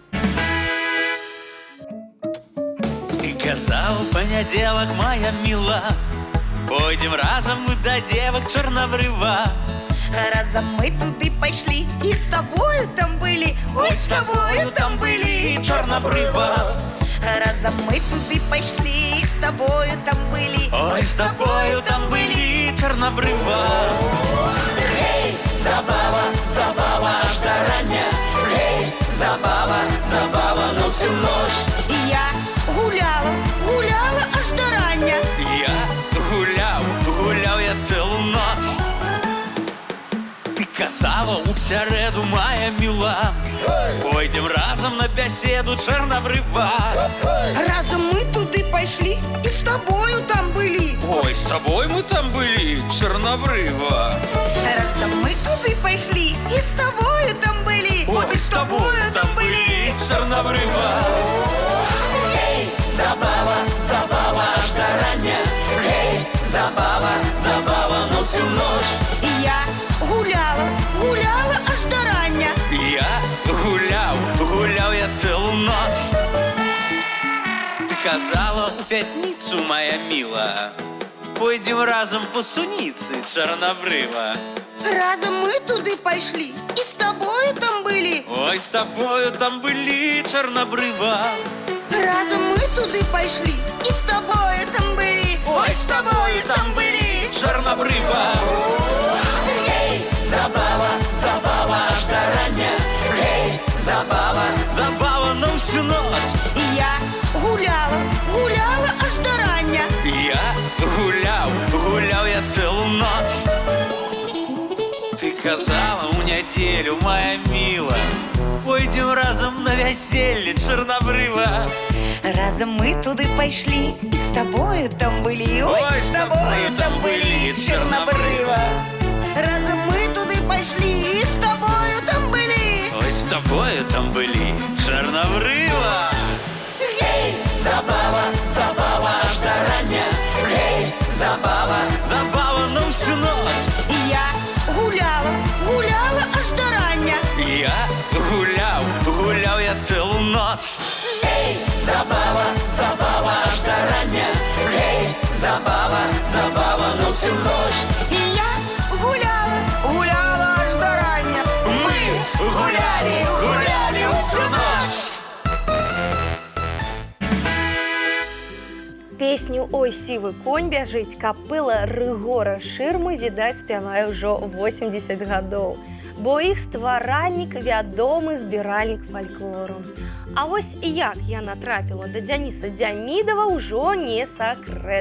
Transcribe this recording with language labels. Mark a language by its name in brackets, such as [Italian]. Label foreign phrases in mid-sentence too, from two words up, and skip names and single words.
[Belarusian] Ты казаў, панядзелак, моя міла, пойдзем разам мы да девак Чорнабрыва. Разом мы туды пайшлі і з тобою там былі, ой, з тобою там былі, Чорнабрыва. разом мы туды пайшлі і з тобою там былі, Ой, з тобою там былі, Чорнабрыва. [Ukrainian] Гей, забава, забава аж до рання. Гей, забава, забава на всю ноч. і я гуляла, гуляла аж до рання. [Belarusian] Я гуляў я цэлу ноч. Ты казала ў сярэду, моя міла, пойдзем разам на бяседу Чорнабрыва. Разом мы туды пайшлі і з тобою там былі, Ой, з тобой мы там былі, Чорнабрыва. разом мы туды пайшлі і з тобою там былі, Ой, з тобою там былі, Чорнабрыва. [Ukrainian] Гей, забава, забава аж до рання. Гей, забава, забава на всю ноч. і я гуляла, гуляла аж до рання. [Belarusian] Я гуляў я цэлу ноч. Ты казала ў пятніцу, моя міла, пойдзем разам по суніцы Чорнабрыва. Разом мы туды пайшлі і з тобою там былі, Ой, з тобою там былі, Чорнабрыва. разом мы туды пайшлі і з тобою там былі, ой, з тобою там былі. Чорнабрыва. [Ukrainian] Гей, забава, забава аж до рання. Гей, забава, Забава на всю ноч. І я гуляла, гуляла аж до рання. [Belarusian] Я гуляў я цэлу ноч. Ты казала ў нядзелю, моя міла, пойдзем разам на вяселле Чорнабрыва. Разом мы туды пайшлі і з тобою там былі, ой, з тобою там былі, Чорнобрыва. Разом мы туды пайшлі і з тобою там былі. Ой, з тобою там былі, Чорнобрыва. [Ukrainian] гей, забава, забава аж до рання. Гей, забава, Забава на всю ноч. І я гуляла, гуляла аж до рання. [Belarusian] Я гуляў я цэлу ноч. [Ukrainian] гей, забава, забава аж до рання. Гей, забава, забава на всю ноч. І я гуляла, гуляла аж до рання. [Russian] Мы гуляли всю ночь. [Belarusian] Песню «Ой, сівы конь бяжыць» капэла Рыгора Шырмы, відаць, спявае ўжо 80 гадоў, бо іх стваральнік вядомы збіральнік фальклору. А вось як яна трапіла да Дзяніса Дзямідава ўжо не сакрэт.